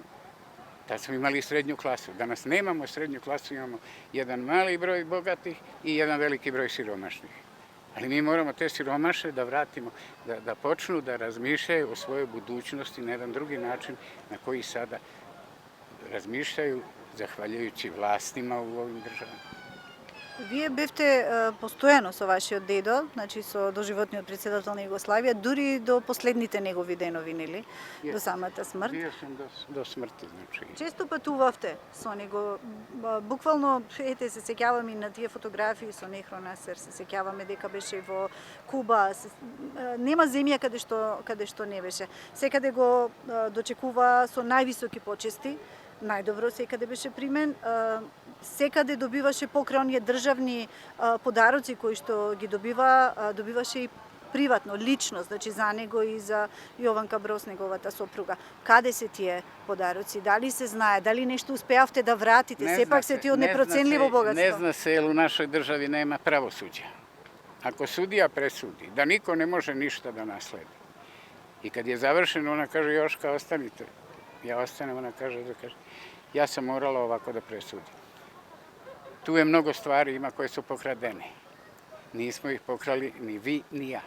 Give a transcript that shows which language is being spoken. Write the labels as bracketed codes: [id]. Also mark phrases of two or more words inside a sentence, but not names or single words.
[sr] Tad smo imali srednju klasu. Danas nemamo srednju klasu, imamo jedan mali broj bogatih i jedan veliki broj siromašnih. Ali mi moramo te siromaše da vratimo, da počnu da razmišljaju o svojoj budućnosti na jedan drugi način na koji sada razmišljaju zahvaljujući vlastima u ovim državama. [mk] Вие бевте постојано со вашиот дедо, значи со доживотниот председател на Југославија, дури до последните негови денови, нели? До самата смрт. [sr] Bio sam do smrti, znači. [mk] Често патувавте со него, буквално, ете, се сеќавам и на тие фотографии со Нехронасер, се сеќаваме дека беше во Куба, нема земја каде што не беше. Секаде го дочекува со највисоки почести, најдобро секаде беше примен, секаде добиваше покрај оние државни подароци кои што ги добиваше и приватно, лично, значи за него и за Јованка Брос, неговата сопруга. Каде се тие подароци? Дали се знае? Дали нешто успеавте да вратите? Сепак се тие од непроценливо богатство. [sr] Ne zna se, jer u našoj državi nema pravosuđa. Ako sudija presudi da niko ne može ništa da nasledi i kad je završeno, ona kaže Joška, ostanite. Ja ostanem, ona kaže, ja sam morala ovako da presudim. Tu je mnogo stvari ima koje su pokradene. Nismo ih pokrali ni vi, ni ja.